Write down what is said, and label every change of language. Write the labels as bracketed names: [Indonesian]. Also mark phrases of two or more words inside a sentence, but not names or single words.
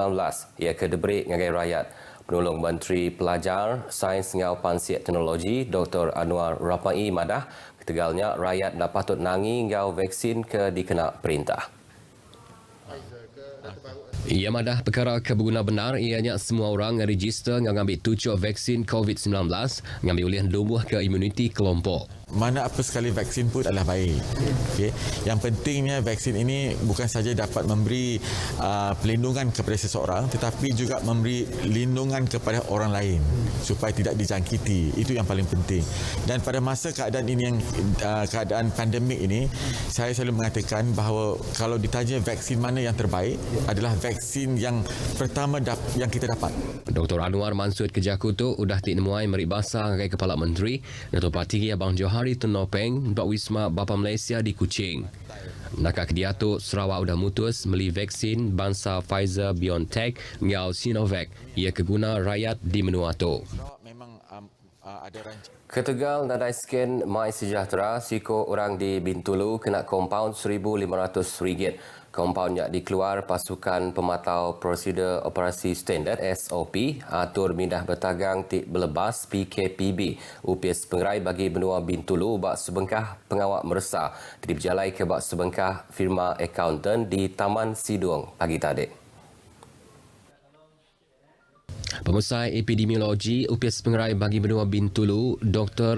[Iban] Ia ke debrik ngagai rakyat. Penolong Menteri Pelajar, Sains ngau Pansiat Teknologi Dr. Anwar Rapai madah ketegalnya rakyat dah patut nangi ngau vaksin ke dikena perintah. Ia madah perkara keberguna benar ianya semua orang register ngambil tujuh vaksin COVID-19 ngambil oleh lumbuh ke imuniti kelompok. [Malay] Mana apa sekali vaksin pun adalah baik. Okay. Yang pentingnya vaksin ini bukan saja dapat memberi pelindungan kepada seseorang tetapi juga memberi lindungan kepada orang lain supaya tidak dijangkiti. Itu yang paling penting. Dan pada masa keadaan ini keadaan pandemik ini saya selalu mengatakan bahawa kalau ditanya vaksin mana yang terbaik adalah vaksin yang pertama yang kita dapat. [Iban] Dr. Anwar Mansud Kejakutu udah dinemuai meribasa dengan Kepala Menteri Dato' Patigi Abang Johari Tunopeng Bak Wisma Bapa Malaysia di Kuching. Nakak dia tu Sarawak udah mutus beli vaksin bangsa Pfizer BioNTech ngau Sinovac ia keguna rakyat di menua tu. Ketegal nadai sken My Sejahtera siko orang di Bintulu kena kompaun RM1,500. Kompaunnya dikeluar pasukan pematau prosedur operasi standard SOP atur mindah bertagang tik belebas PKPB upis pengerai bagi benua Bintulu bak sebengkah pengawak meresah berjalai ke bak sebengkah firma accountant di Taman Sidung pagi tadi. Pemusai epidemiologi UPS Pengerai bagi benua Bintulu, Dr.